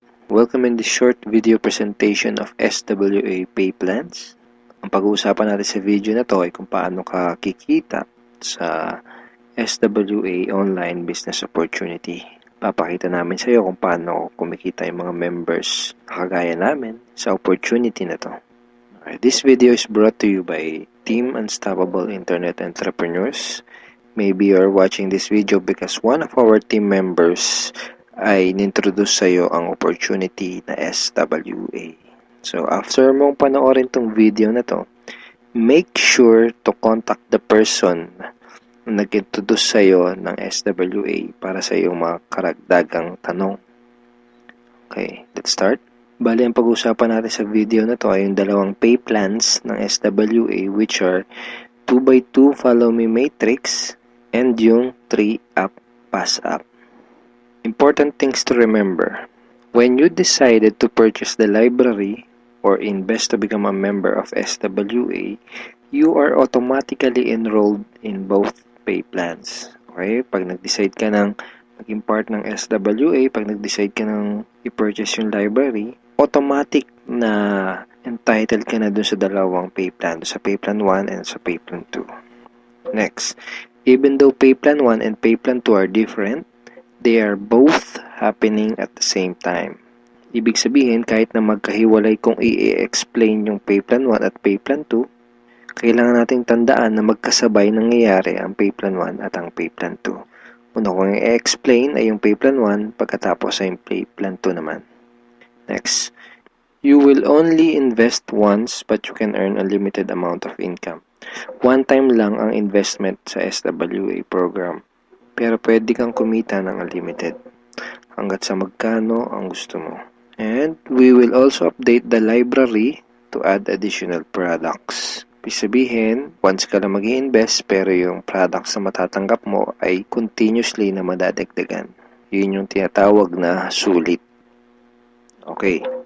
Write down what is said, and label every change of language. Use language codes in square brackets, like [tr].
[en] Welcome in this short video presentation of SWA Pay Plans. [tl] Ang pag-uusapan natin sa video na to ay kung paano ka kikita sa SWA Online Business Opportunity. Papakita namin sa iyo kung paano kumikita yung mga members na kagaya namin sa opportunity na to. [en] Okay, this video is brought to you by Team Unstoppable Internet Entrepreneurs. Maybe you're watching this video because one of our team members [tl] ay nintroduce sa iyo ang opportunity na SWA. So, after mong panoorin tong video na to, [en] make sure to contact the person [tl] na nag-introduce sa iyo ng SWA para sa iyong mga karagdagang tanong. [en] Okay, let's start. [tl] Bali, ang pag-usapan natin sa video na to ay yung dalawang pay plans ng SWA, which are 2x2 Follow Me Matrix and yung 3-Up Pass Up. [en] Important things to remember. When you decided to purchase the library or invest to become a member of SWA, you are automatically enrolled in both pay plans. Okay? [tl] Pag nag-decide ka ng maging part ng SWA, pag nag-decide ka ng i-purchase yung library, automatic na entitled ka na dun sa dalawang pay plan, sa pay plan 1 and sa pay plan 2. [en] Next, even though pay plan 1 and pay plan 2 are different, they are both happening at the same time. [tl] Ibig sabihin, kahit na magkahiwalay kung i-explain yung pay plan 1 at pay plan 2, kailangan nating tandaan na magkasabay nangyayari ang pay plan 1 at ang pay plan 2. Una kong i-explain ay yung pay plan 1, pagkatapos ay yung pay plan 2 naman. [en] Next, you will only invest once but you can earn a limited amount of income. [tl] One time lang ang investment sa SWA program. Pero pwede kang kumita ng unlimited hanggat sa magkano ang gusto mo. [en] And we will also update the library to add additional products. [tl] Ibig sabihin, once ka lang mag-i-invest pero yung products na matatanggap mo ay continuously na madadagdagan. Yun yung tinatawag na sulit. Okay.